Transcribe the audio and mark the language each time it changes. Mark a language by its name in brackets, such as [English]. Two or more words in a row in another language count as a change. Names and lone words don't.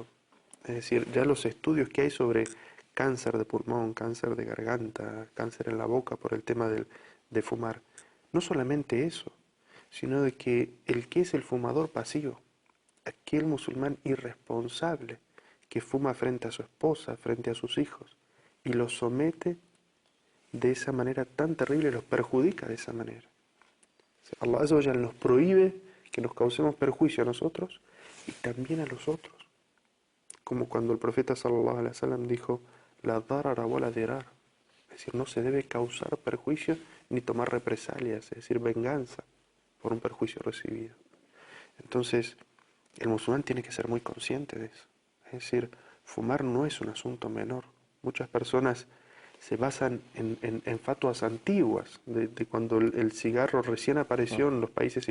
[Spanish] Es decir, ya los estudios que hay sobre cáncer de pulmón, cáncer de garganta, cáncer en la boca por el tema de fumar, no solamente eso, sino de que el que es el fumador pasivo, aquel musulmán irresponsable que fuma frente a su esposa, frente a sus hijos, y los somete de esa manera tan terrible, los perjudica de esa manera. O sea, [Arabic] الله عز وجل [Spanish] nos prohíbe que nos causemos perjuicio a nosotros y también a los otros. Como cuando el profeta [Arabic] صلى الله عليه وسلم [Spanish] dijo, [Arabic] لا ضرر ولا ضرار. [Spanish] Es decir, no se debe causar perjuicio ni tomar represalias, es decir, venganza por un perjuicio recibido. Entonces, el musulmán tiene que ser muy consciente de eso. Es decir, fumar no es un asunto menor. Muchas personas se basan en fatuas antiguas, de cuando el cigarro recién apareció en los países